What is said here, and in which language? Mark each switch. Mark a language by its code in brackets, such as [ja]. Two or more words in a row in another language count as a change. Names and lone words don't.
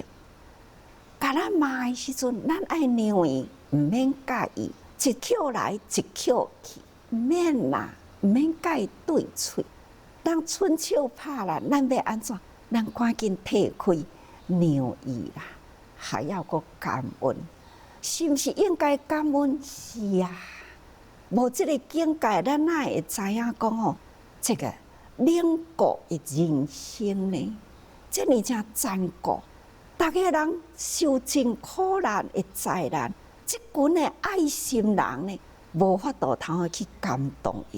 [nan] 甲咱骂的时阵，咱爱让伊，毋免介意，一口来一口去，毋免啦，毋免甲伊对喙。人伸手拍啦，咱要安怎？咱赶紧退开，让伊啦，还要搁感恩，是毋是应该感恩？是啊，无即个境界，咱哪会知影讲这个冷酷的人生呢，这么正残酷，大家人受尽苦难的灾难，这群的爱心人呢，无法度通去感动因。